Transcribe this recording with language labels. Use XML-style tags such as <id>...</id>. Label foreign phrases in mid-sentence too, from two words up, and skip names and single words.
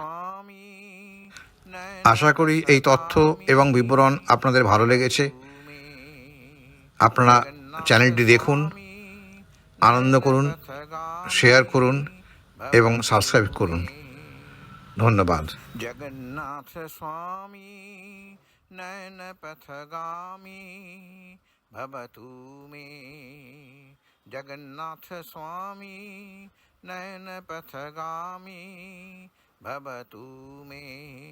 <bn>আশা করি এই তথ্য এবং বিবরণ আপনাদের ভালো লেগেছে। আপনারা চ্যানেলটি দেখুন, আনন্দ করুন, শেয়ার করুন এবং সাবস্ক্রাইব করুন। ধন্যবাদ।</bn> <sa>जगन्नाथ स्वामी नयन पथगामी भवतु मे। जगन्नाथ स्वामी नयन पथगामी भवतु मे।</sa>